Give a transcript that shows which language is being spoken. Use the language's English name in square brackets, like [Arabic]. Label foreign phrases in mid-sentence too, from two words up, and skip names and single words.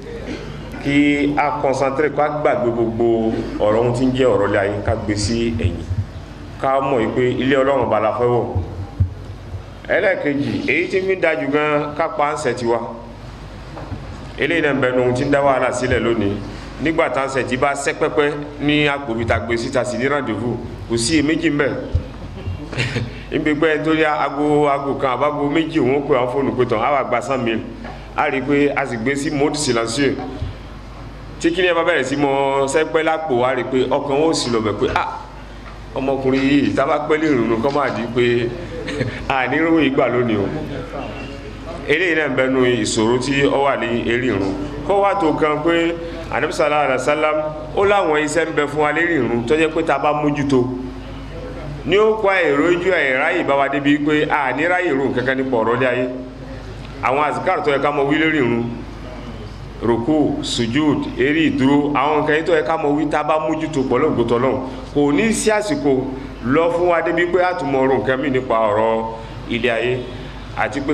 [Yoruba] kí a concentré ká gbàgbé gbogbo ọ̀rọ̀ ohun tí ń jẹ́ ọ̀rọ̀ lé ayé ká gbé sí ẹ̀yìn ká mọ̀ pé ilé ọlọ́run bá la fẹ́ wọ̀ ẹlẹ́ẹ̀kejì èyí tí ń fi ń dájú gan ká pa ń sẹ̀ tiwa eléyìí náà ń bẹnu ohun tí ń dá wàhálà sílẹ̀ lónìí nígbà tá ń sẹ̀ tí bá sẹ́ pẹ́pẹ́ ní àpòbíta gbé síta sí ní ràndèvù kò sí èméjì ń bẹ níbi pé torí aago kan àbágo méjì òun pè àwọn fóònù pé tán á wà gba 100,000 á rí i pé a sì gbé sí [French] mode silencieux [Yoruba] tí kí ni ẹ bá bẹ̀rẹ̀ sí mọ sẹ́pẹ́ lápò á rí i pé ọkàn ó sì lọ bẹ̀ pé ọmọkùnrin yìí tábà pẹ́ lè rùn kọ́ máa di pé ànírò ìgbà lónìí o eléyìí náà bẹnu ìṣòro tí ó wà ní eré ìrun kó wá tó kan pé Ànábì [Arabic] صلى الله عليه وسلم [Yoruba] ó láwọn iṣẹ́ ń bẹ fún wa lérí ìrun tó jẹ́ pé ta bá mójútó ní ó kọ́ èrò ojú ẹ̀ráyè bá wa débi pé àníráyè ìrun kankan nípa ọ̀rọ̀ lé ayé àwọn àzìkárù tó yẹ ká mọ wí lérí ìrun rùkú sujud eré ìdúró àwọn nǹkan yìí tó yẹ ká mọ wí tá a bá mójútó pọ̀ lọ́gbọ̀tọ̀ lọ́hùn kò ní sí àsìkò lọ fún wa débi pé àtúmọ̀ ọ̀rọ̀ nǹkan mí nípa ọ̀rọ̀ ilé ayé àti pé